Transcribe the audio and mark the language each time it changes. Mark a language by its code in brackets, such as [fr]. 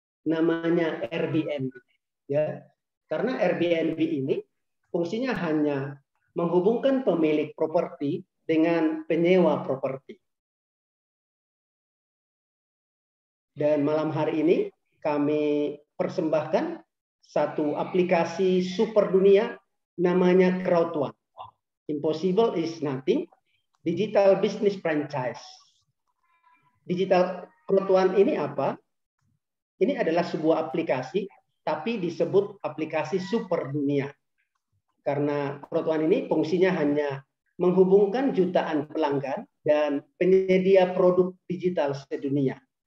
[id] Namanya Airbnb. Ya. Karena Airbnb ini fungsinya hanya menghubungkan pemilik properti dengan penyewa properti. Dan malam hari ini kami persembahkan satu aplikasi super dunia namanya Crowd1. [en] Impossible is nothing, digital business franchise. [id] Digital Crowd1 ini apa? Ini adalah sebuah aplikasi, tapi disebut aplikasi super dunia. Karena Crowd1 ini fungsinya hanya menghubungkan jutaan pelanggan dan penyedia produk digital sedunia.